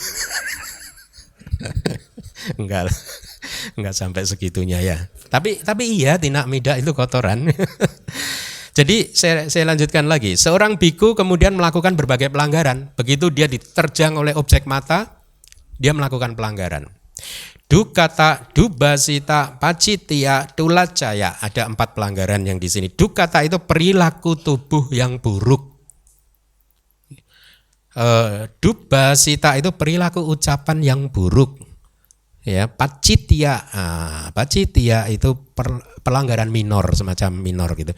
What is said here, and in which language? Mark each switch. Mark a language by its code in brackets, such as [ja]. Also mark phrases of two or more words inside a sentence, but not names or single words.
[id] Enggak sampai segitunya ya. Tapi iya, tinak mida itu kotoran. Jadi saya lanjutkan lagi. Seorang biku kemudian melakukan berbagai pelanggaran. Begitu dia diterjang oleh objek mata, dia melakukan pelanggaran. [pi] Dukata, dubasita, pacitia, tulacaya. [id] Ada 4 pelanggaran yang di sini. Dukata itu perilaku tubuh yang buruk. Dubasita itu perilaku ucapan yang buruk. Ya, pacitia itu pelanggaran minor, semacam minor gitu.